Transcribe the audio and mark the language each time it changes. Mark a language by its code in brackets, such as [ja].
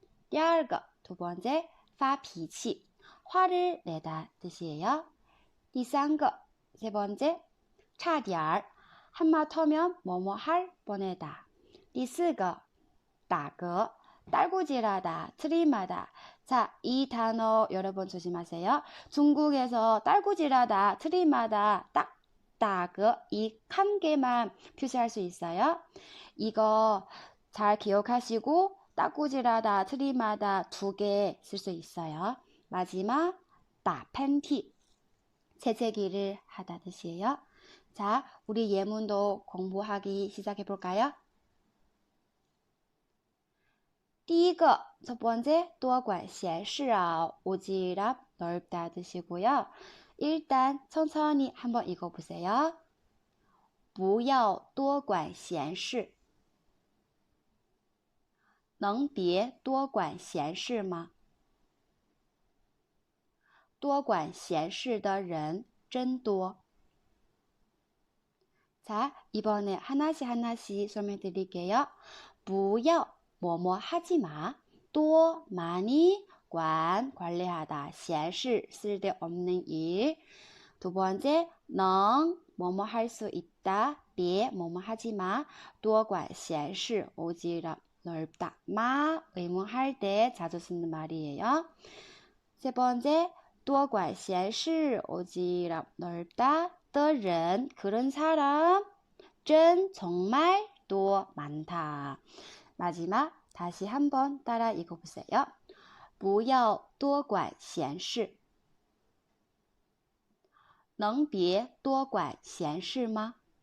[ko] 第二个, 두 번째, 发脾气, 화를 내다 뜻이에요. 第三个, 세 번째, 差点儿, 한마터면 뭐뭐 할 뻔하다. 第四个, 打嗝, 딸꾹질하다, 트림하다. 자, 이 단어 여러분 조심하세요. 중국에서 딸꾹질하다, 트림하다, 따그 이 한 개만 표시할 수 있어요. 이거 잘 기억하시고 딸꾹질하다, 트림하다 2개 쓸 수 있어요. 마지막 따팬티, 재채기를 하다 뜻이에요. 자, 우리 예문도 공부하기 시작해 볼까요? 第一个, 첫 번째, [zh] 多管闲事, [ko] 오지랖 넓다 뜻이고요. 일단 천천히 한번 읽어보세요. [zh] 不要多管闲事,能别多管闲事吗? 多管闲事的人真多. [ko] 자, 이번에 하나씩 설명드릴게요. 不要뭐뭐 하지 마. 多 많이, 관리하다, 闲事 쓸데없는 일. 두 번째, 能 뭐뭐 할 수 있다. 别 뭐뭐 하지 마. [zh] 多管闲事 [ko] 오지랖 넓다. 마 의문할 때 자주 쓰는 말이에요. 세 번째, [zh] 多管闲事 [ko] 오지랖 넓다. 的人 그런 사람. 真 정말 또 많다. 마지막 다시 한번 따라 읽어보세요. [zh] 不要多管闲事,能别多管闲事吗?